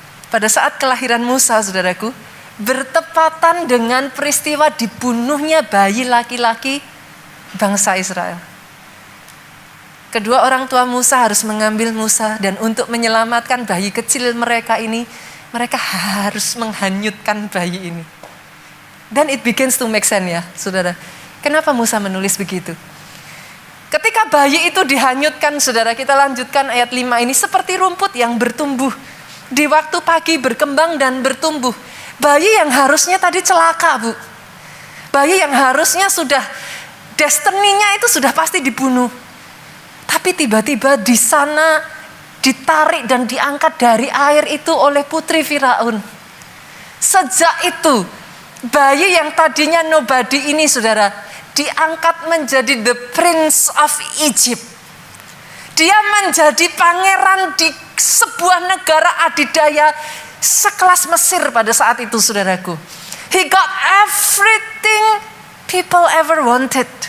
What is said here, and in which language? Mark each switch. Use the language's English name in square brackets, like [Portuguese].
[Indonesian] Pada saat kelahiran Musa, saudaraku, bertepatan dengan peristiwa dibunuhnya bayi laki-laki bangsa Israel. Kedua orang tua Musa harus mengambil Musa, dan untuk menyelamatkan bayi kecil mereka ini, mereka harus menghanyutkan bayi ini. Dan [English] it begins to make sense [Indonesian] ya, saudara. Kenapa Musa menulis begitu? Ketika bayi itu dihanyutkan, saudara, kita lanjutkan ayat 5 ini, seperti rumput yang bertumbuh. Di waktu pagi berkembang dan bertumbuh. Bayi yang harusnya tadi celaka, Bu. Bayi yang harusnya sudah destininya itu sudah pasti dibunuh. Tapi tiba-tiba di sana ditarik dan diangkat dari air itu oleh putri Firaun. Sejak itu bayi yang tadinya nobody ini, saudara, diangkat menjadi [English] the prince of Egypt. [Indonesian] Dia menjadi pangeran di sebuah negara adidaya sekelas Mesir pada saat itu, saudaraku. [English] He got everything people ever wanted.